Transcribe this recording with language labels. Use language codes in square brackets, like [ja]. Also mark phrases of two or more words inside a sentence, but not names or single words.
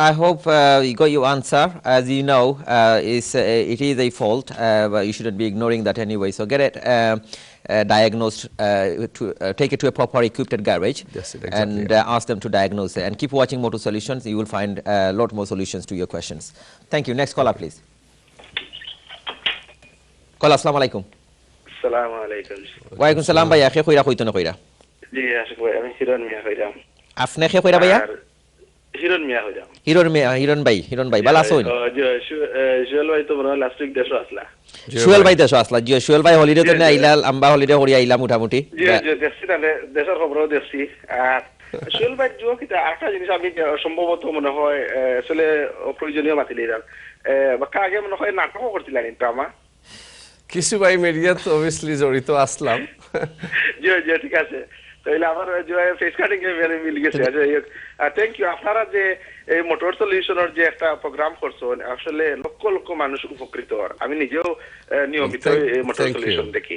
[en] I hope you got your answer. As you know, it is a fault, but you shouldn't be ignoring that anyway. So get it diagnosed, take it to a proper equipped garage, Yes, exactly. and ask them to diagnose it. And keep watching Motor Solutions. You will find a lot more solutions to your questions. Thank you. Next caller, please. Caller, [ar] assalamu alaikum. Assalamu alaikum. Wa alaikum salam [syl] bhaiya, khe khoira khoito na khoira. জি আশিক ভাই আমি হিরণ মিয়া কইরাম Afne khe khoira bhaiya? আর হিরণ মিয়া কইরাম Hiron bhai, bala soin. জুয়েল ভাই তোমরা [en] last week [syl] দেশো আসলা Shuel bhai desho asla. Shuel bhai holiday to na aila, amba holiday hori aila mutamuti. [bn] জি জি দেখছি তাহলে দেশের খবরও দেখছি আর জুয়েল ভাই জুয়া কিটা একটা জিনিস আমি সম্ভবত মনে হয় আসলে প্রয়োজনীয় মাতিলাম বাকা আগে মনে হয় নাটকও করছিলেন কিন্তু আমার [syl] কিছু ভাই মিডিয়াত অবভিয়াসলি জড়িত আসলাম। [bn] জি জি ঠিক আছে তাহলে আমার ফেস কাটিং এ ভেরি মিল গেছে [en] thank you [bn] আপনারা যে এই মোটর সলিউশনের যে একটা প্রোগ্রাম করছেন আসলে লক্ষ লক্ষ মানুষ উপকৃত হয় আমি নিজেও নিয়মিত এই মোটর সলিউশন দেখি